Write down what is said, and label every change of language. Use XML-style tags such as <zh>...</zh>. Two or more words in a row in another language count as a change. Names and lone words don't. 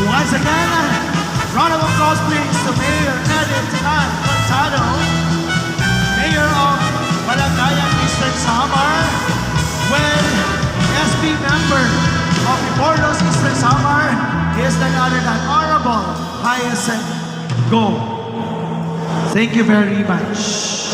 <en>Once again, round of applause please to Mayor Edith Ann Contado, Mayor of Balagayan Eastern Samar, when SB member of Iborlos Eastern Samar is none other than Honorable Hyacinth Go. Thank you very much.</en>